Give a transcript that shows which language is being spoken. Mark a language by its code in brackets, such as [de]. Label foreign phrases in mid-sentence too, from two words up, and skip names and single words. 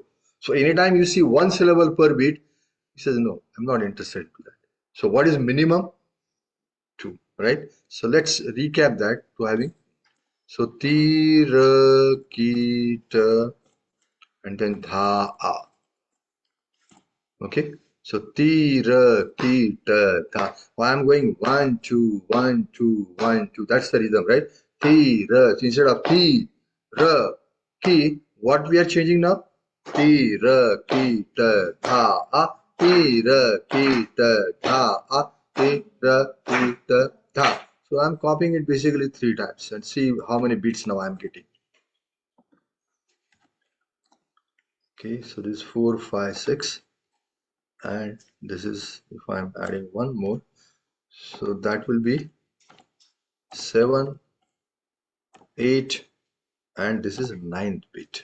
[en] So anytime you see one syllable per bit, he says, no, I'm not interested in that. So what is minimum? 2, right? So let's recap that to having. So tira, kita, and then dha, a. Okay. So tira, kita, tha. Well, I'm going 1, 2, 1, 2, 1, 2. That's the rhythm, right? Tira. So instead of ti, ra, ki, what we are changing now? Tira, kita, tha, a. Tira, kita, tha, a. Tira, kita, tha. So I'm copying it basically 3 times and see how many beats now I'm getting. Okay, so this is 4, 5, 6. And this is if I'm adding one more, so that will be 7, 8, and this is 9th bit.